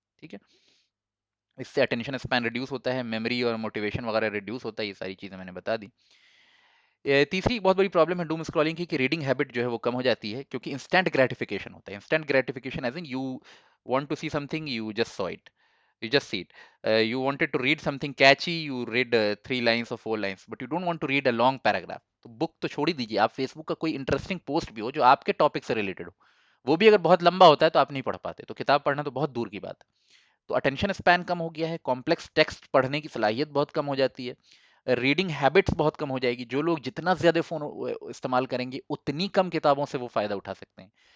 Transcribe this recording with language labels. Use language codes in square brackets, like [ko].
[hi] ठीक है, इससे अटेंशन स्पैन रिड्यूस होता है, मेमोरी और मोटिवेशन वगैरह रिड्यूस होता है, ये सारी चीज़ें मैंने बता दी। तीसरी बहुत बड़ी प्रॉब्लम है डूम स्क्रॉलिंग की, कि रीडिंग हैबिट जो है वो कम हो जाती है, क्योंकि इंस्टेंट ग्रेटिफिकेशन होता है। [en] Instant gratification as in you want to see something, you just saw it, you just see it. You wanted to read something catchy, you read 3 lines or 4 lines, but you don't want to read a long paragraph. [hi] तो book तो छोड़ ही दीजिए, आप Facebook का कोई interesting post भी हो जो आपके टॉपिक से रिलेटेड हो, वो भी अगर बहुत लंबा होता है तो आप नहीं पढ़ पाते, तो किताब पढ़ना तो बहुत दूर की बात है। तो अटेंशन स्पैन कम हो गया है, कॉम्प्लेक्स टेक्स्ट पढ़ने की सलाहियत बहुत कम हो जाती है, रीडिंग हैबिट्स बहुत कम हो जाएगी। जो लोग जितना ज़्यादा फ़ोन इस्तेमाल करेंगे, उतनी कम किताबों से वो फ़ायदा उठा सकते हैं।